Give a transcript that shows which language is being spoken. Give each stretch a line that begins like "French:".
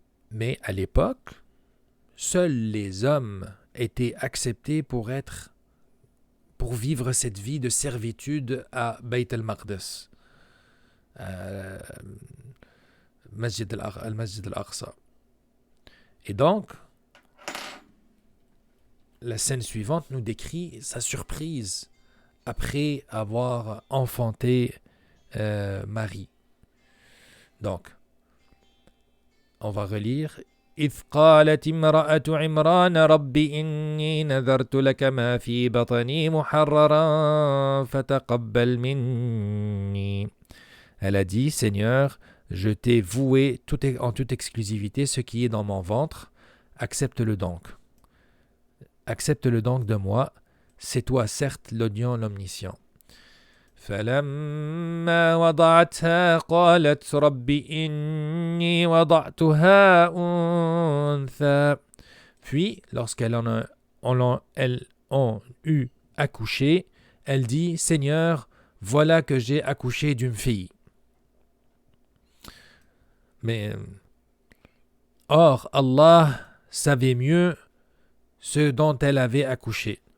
French: Mais à l'époque, seuls les hommes étaient acceptés pour vivre cette vie de servitude à Bayt al-Maqdis, al-Masjid al-Aqsa. Et donc, la scène suivante nous décrit sa surprise après avoir enfanté Marie. Donc, on va relire.
Arabic: إذ قالت امرأة عمران رب إني نذرت لك ما في بطني محررا فتقبل مني.
French: Elle a dit, Seigneur, je t'ai voué en toute exclusivité ce qui est dans mon ventre, accepte-le donc. Accepte-le donc de moi, c'est toi certes l'audient, l'omniscient.
Arabic: فلما وضعتها قالت رب إني وضعتها أنثى.
French: Puis, lorsqu'elles ont eu accouché, elle dit, Seigneur, voilà que j'ai accouché d'une fille. Mais, or, Allah savait mieux ce dont elle avait accouché.